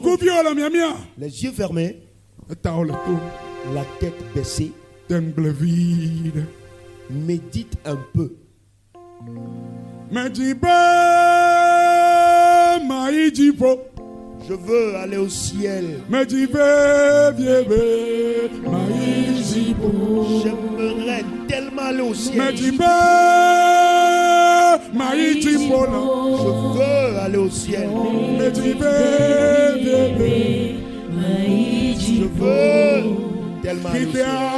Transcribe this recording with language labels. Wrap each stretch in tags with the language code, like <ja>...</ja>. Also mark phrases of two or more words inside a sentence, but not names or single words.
<ee>Nukuviwo le miamia.</ee> <fr>Les yeux fermés,</fr> <ee>Etawo le to.</ee> <fr>la tête baissée.</fr> <ee>Tengble vi ɖe.</ee> <fr>Médite un peu.</fr> <ee>Medzi be ma yi dziƒo.</ee> <fr>Je veux aller au ciel. J'aimerais tellement aller au ciel. Je veux aller au ciel. Je veux tellement aller au ciel.</fr>